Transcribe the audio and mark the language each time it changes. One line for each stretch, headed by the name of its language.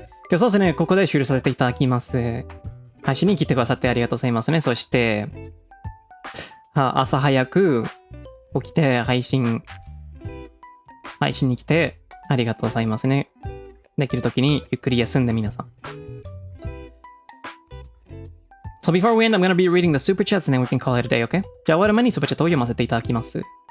Japanese: 今日そうですね、ここで終了させていただきます。配信に来てくださってありがとうございますね。そして、朝早く起きて配信に来てありがとうございますね。できるときにゆっくり休んで皆さん。
English: So before we end, I'm gonna be reading the super chats and then we can call it a day, okay?
Japanese: じゃあ、終わる前にスーパーチャットを読ませていただきます。